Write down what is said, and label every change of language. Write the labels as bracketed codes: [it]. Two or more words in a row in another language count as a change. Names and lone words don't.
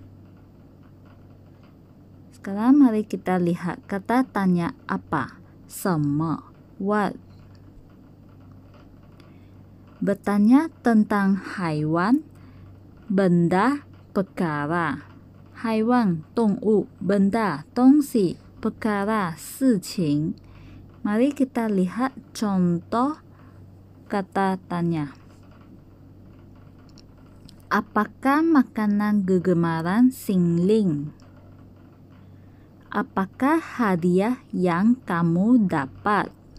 [ms] Sekarang mari kita lihat kata tanya apa. Sama, what. Bertanya tentang haiwan, benda, perkara. Haiwan, [zh] 动物, benda, 东西, perkara, 事情. [ms] Mari kita lihat contoh kata tanya. Apakah makanan kegemaran Xingling? Apakah hadiah yang kamu dapat?